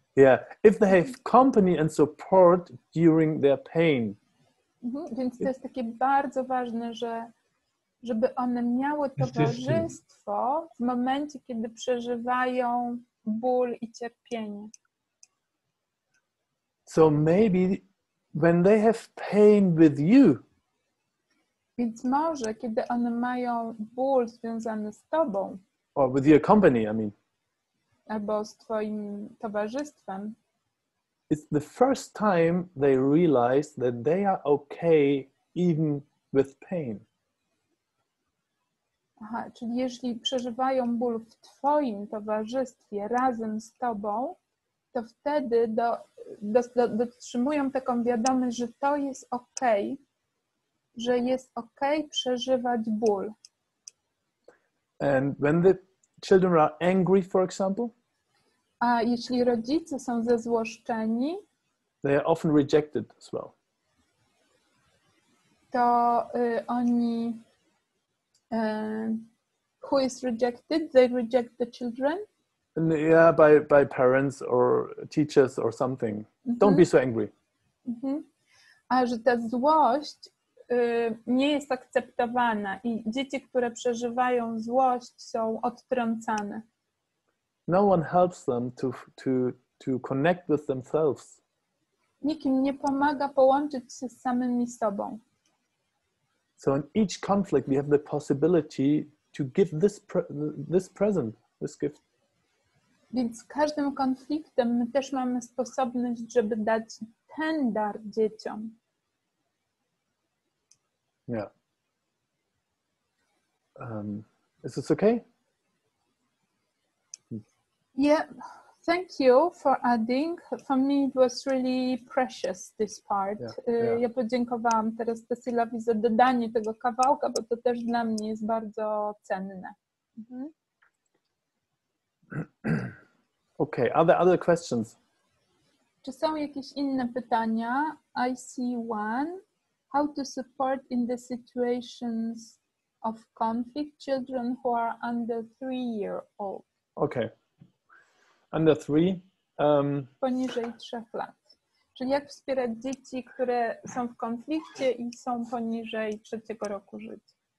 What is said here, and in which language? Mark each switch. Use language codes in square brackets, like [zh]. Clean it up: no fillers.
[en] Yeah, if they have company and support during their pain. [pl] Więc to jest takie bardzo ważne, żeby one miały towarzystwo w momencie, kiedy przeżywają ból i cierpienie. [en] So maybe when they have pain with you. [pl] Więc może, kiedy one mają ból związany z tobą. [en] Or with your company, I mean. [pl] albo z twoim towarzystwem, [en] it's the first time they realize that they are okay even with pain. [pl] Aha, czyli jeśli przeżywają ból w twoim towarzystwie razem z tobą, to wtedy dotrzymują taką wiadomość, że to jest okej, że jest okej przeżywać ból. [en] And when the children are angry, for example, [pl] A jeśli rodzice są zezłoszczeni, [en] they are often rejected as well. [pl] to oni [en] who is rejected? They reject the children? And yeah, by parents or teachers or something. Don't be so angry. [pl] A że ta złość nie jest akceptowana i dzieci, które przeżywają złość, są odtrącane. [en] No one helps them to connect with themselves. [pl] Nikt im nie pomaga połączyć się z samymi sobą. [en] So in each conflict we have the possibility to give this present, this gift. [pl] Więc każdym konfliktem my też mamy sposobność, żeby dać ten dar dzieciom. [en] Yeah. Is this okay? Yeah, thank you for adding. For me it was really precious, this part. Yeah. [pl] Ja podziękowałam teraz Cecilowi za dodanie tego kawałka, bo to też dla mnie jest bardzo cenne. [en] Okay, are there other questions? [pl] Czy są jakieś inne pytania? [en] I see one. How to support in the situations of conflict children who are under 3-year-old? Okay. Under 3. [pl] Poniżej 3 lat. Czyli jak wspierać dzieci, które są w konflikcie i są poniżej 3 roku życia?